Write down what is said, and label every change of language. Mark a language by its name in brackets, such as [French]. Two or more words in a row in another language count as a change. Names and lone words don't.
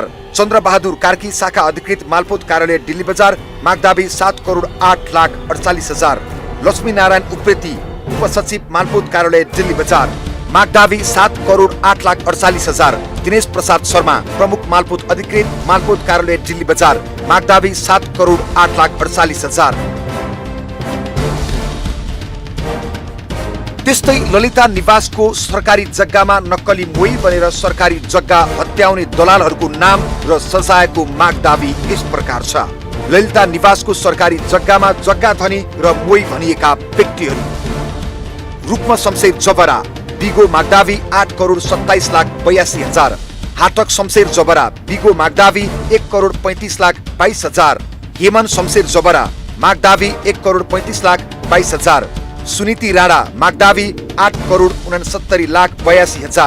[Nepali] चन्द्र बहादुर कार्की शाखा अधिकृत मालपोत कार्यालय दिल्ली बजार मागदावी 7,08,48,000। लक्ष्मी नारायण उप्रेती उपसचिव मालपोत कार्यालय दिल्ली बजार मागदावी 7,08,48,000। दिनेश प्रसाद शर्मा प्रमुख मालपोत अधिकृत मालपोत कार्यालय दिल्ली बजार मागदावी 7,08,48,000। त्यस्तै ललिता निवासको सरकारी जग्गामा नक्कली मोही बनेर सरकारी जग्गा हत्याउने दलालहरूको नाम र सजायको मागदावी यस प्रकार छ। ललिता निवासको सरकारी जग्गामा जग्गा धनी र मोही भनिएका व्यक्तिहरू रुक्म शमशेर जबरा बिगो मागदावी 8,27,82,000। हाटक शमशेर जबरा बिगो मागदावी 1,35,22,000। हेमन शमशेर जबरा मागदावी 1,35,22,000। सुनीति राणा मागदावी 8,69,82,000।